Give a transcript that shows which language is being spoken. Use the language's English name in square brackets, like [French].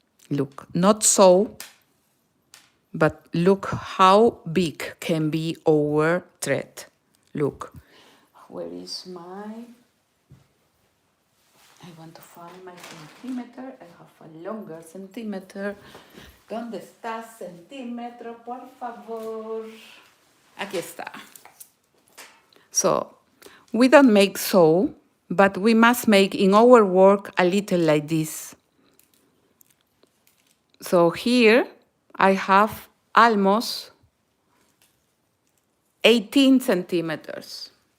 [English] Look, not so, but look how big can be our thread. Look, where is my... I want to find my centimeter. I have a longer centimeter. [Spanish] ¿Dónde está centímetro, por favor? Aquí está. [English] So, we don't make so, but we must make in our work a little like this. So here I have almost 18 centimeters.